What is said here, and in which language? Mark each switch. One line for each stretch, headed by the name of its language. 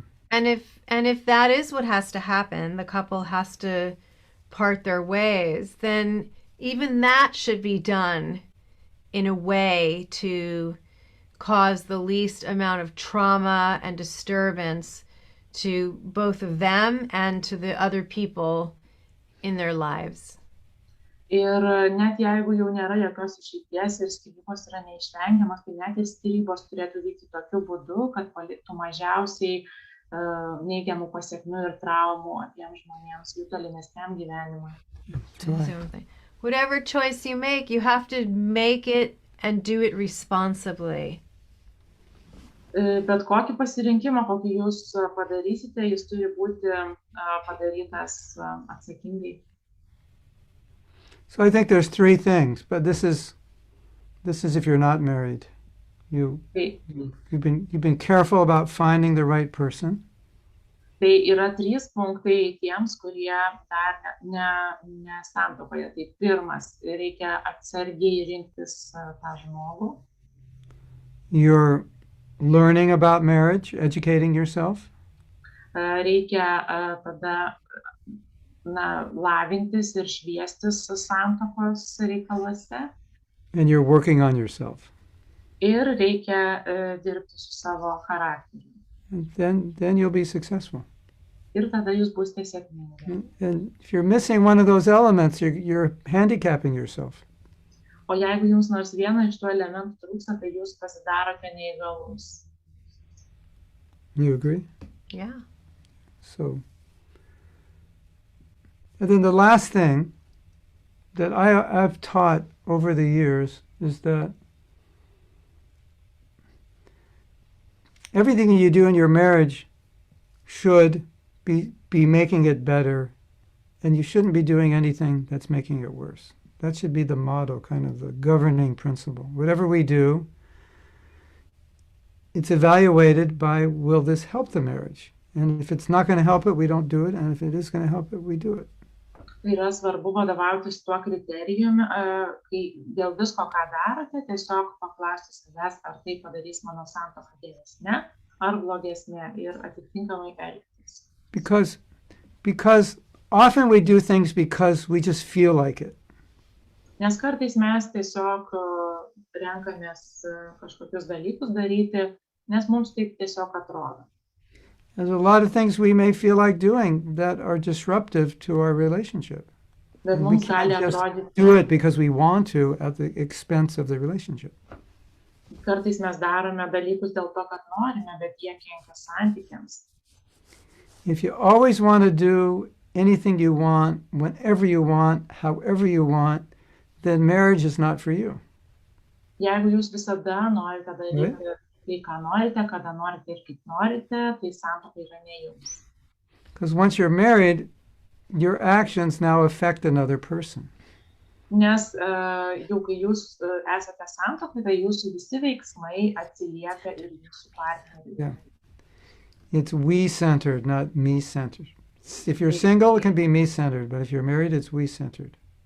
English: And if that is what has to happen, the couple has to part their ways, then even that should be done in a way to cause the least amount of trauma and disturbance to both of them and to the other people in their lives.
Lithuanian: Ir net jeigu jau nėra jokios išeities ir skyrybos yra neišvengiamas, tai net ir skyrybos turėtų vykti tokiu būdu, kad paliktų mažiausiai neigiamų pasekmių ir traumų abiems žmonėms jų tolimesniam gyvenimui.
English: Whatever choice you have to make it and do it responsibly.
Lithuanian: Bet kokį pasirinkimą, kokį jūs padarysite, jis turi būti padarytas atsakingai.
English: So I think there's 3 things, but this is if you're not married. You've been careful about finding the right person.
Lithuanian: Tai yra 3 punktai tiems, kurie dar ne santuokoje. Tai pirmas, reikia atsargiai rinktis tą žmogų.
English: You're learning about marriage, educating yourself.
Lithuanian: Reikia tada lavintis ir šviestis santuokos reikaluose.
English: And you're working on yourself.
Lithuanian: Ir reikia dirbti su savo charakteriu.
English: And then you'll be successful.
Lithuanian: Ir tada jūs būsite sėkmingi.
English: And if you're missing one of those elements, you're handicapping yourself.
Lithuanian: O jeigu jums nors vieno iš tų elementų trūksta, tai jūs pasidarote neįgalus.
English: You agree? Yeah. So And then the last thing that I've taught over the years is that everything you do in your marriage should be making it better, and you shouldn't be doing anything that's making it worse. That should be the motto, kind of the governing principle. Whatever we do, it's evaluated by, will this help the marriage? And if it's not going to help it, we don't do it. And if it is going to help it, we do it.
Lithuanian: Yra svarbu vadovautis tuo kriterijumi, kai dėl visko, ką darote, tiesiog paklausti savęs, ar tai padarys mano santuoką geresnę ar blogesnę ir atitinkamai elgtis.
English: Because often we do things because we just feel like it.
Lithuanian: Nes kartais mes tiesiog renkamės kažkokius dalykus daryti, nes mums taip tiesiog atrodo.
English: There's a lot of things we may feel like doing that are disruptive to our relationship. And we can't just do it because we want to at the expense of the relationship.
Lithuanian: Kartais mes darome dalykus dėl to, kad norime, bet jie kenkia santykiams.
English: If you always want to do anything you want, whenever you want, however you want, then marriage is not for you.
Lithuanian: Jeigu jūs visada norite daryti tai, ką norite, kada norite ir kaip norite, tai santuoka yra ne jums.
English: Because once you're married, your actions now affect another person.
Lithuanian: Nes jau kai jūs esate santuokoje, tai jūsų visi veiksmai atsiliepia ir jūsų partneriui.
English: Yeah. It's we-centered, not me-centered. If you're single, it can be me-centered, but if you're married, it's we-centered.